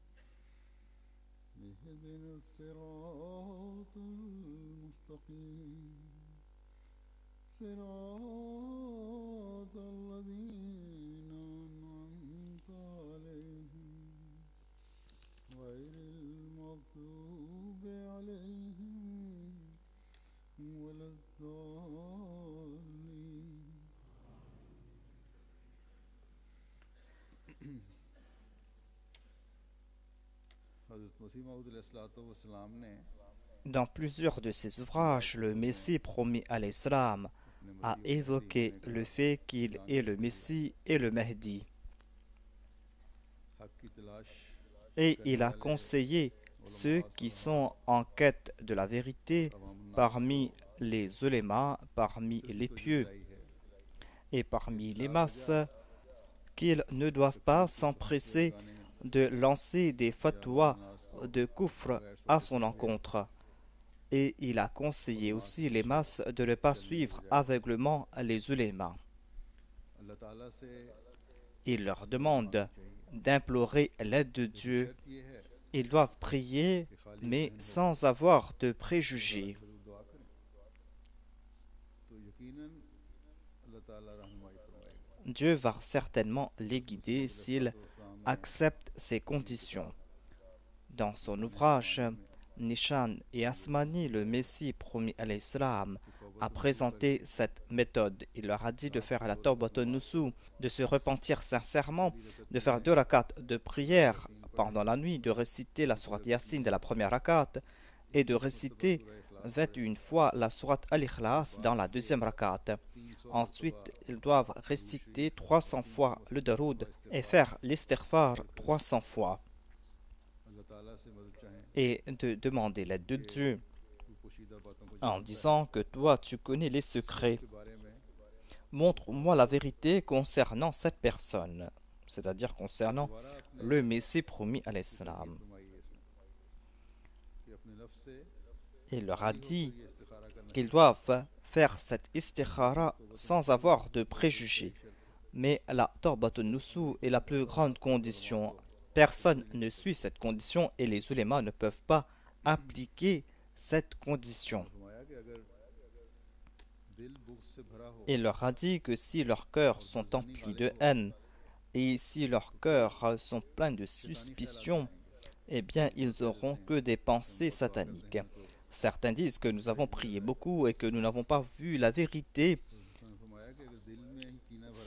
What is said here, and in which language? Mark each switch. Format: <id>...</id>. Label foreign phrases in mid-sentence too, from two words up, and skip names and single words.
<ar>اهدنا الصراط المستقيم صراط الذين أنعمت عليهم غير المغضوب عليهم ولا الضالين.</ar> <ur>حضرت مسیح موعود علیہ الصلوۃ والسلام نے</ur> <fr>Dans plusieurs de ses ouvrages, le Messie promis à l'Islam a évoqué le fait qu'il est le Messie et le Mahdi.</fr> <ur>حق کی تلاش</ur> <fr>Et il a conseillé ceux qui sont en quête de la vérité parmi les ulémas, parmi les pieux et parmi les masses, qu'ils ne doivent pas s'empresser de lancer des fatwas de kufr à son encontre. Et il a conseillé aussi les masses de ne pas suivre aveuglement les ulémas.</fr> <ur>اللہ تعالیٰ سے</ur> <fr>Il leur demande d'implorer l'aide de Dieu.</fr> <ur>شرط یہ ہے</ur> <fr>Ils doivent prier, mais sans avoir de préjugés.</fr> <ur>ضرور دعا کریں تو یقیناً اللہ تعالیٰ رہنمائی فرمائے گا.</ur> <fr>Dieu va certainement les guider s'ils acceptent ces conditions. Dans son ouvrage, Nishan et Asmani, le Messie promis à l'Islam, a présenté cette méthode. Il leur a dit de faire la</fr> <ar>توبة نصوح,</ar> <fr>de se repentir sincèrement, de faire 2 rakats de prière pendant la nuit, de réciter la sourate Yasin de la première rakat et de réciter 21 fois la sourate Al-Ikhlas dans la deuxième rakat. Ensuite, ils doivent réciter 300 fois le daroud et faire l'istighfar 300 fois</fr> <ur>اللہ تعالیٰ سے مدد چاہیں</ur> <fr>et de demander l'aide de Dieu</fr> <ur>تو پوشیدہ باتوں کو</ur> <fr>en disant que toi tu connais les secrets.</fr> <ur>کے بارے میں</ur> <fr>Montre-moi la vérité concernant cette personne, c'est-à-dire concernant</fr> <ur>دوبارہ اپنے</ur> <fr>le Messie promis à l'Islam.</fr> <ur>فرمائیے اس میں کہ اپنے نفس سے</ur> <fr>Il leur a dit</fr> <ur>یہ استخارہ کرنا</ur> <fr>qu'ils doivent faire cette istikhara sans avoir de préjugés. Mais la</fr> <ar>توبة نصوح</ar> <fr>est la plus grande condition. Personne ne suit cette condition et les ulémas ne peuvent pas appliquer cette condition.</fr> <ur>فرمایا کہ اگر دل بغض سے بھرا ہو</ur> <fr>Il leur a dit que si leurs cœurs sont emplis de haine et si leurs cœurs sont pleins de suspicion, eh bien ils auront que des pensées sataniques. Certains disent que nous avons prié beaucoup et que nous n'avons pas vu la vérité.</fr> <ur>تو فرمایا کہ اگر دل میں ہی کینہ بھرا</ur>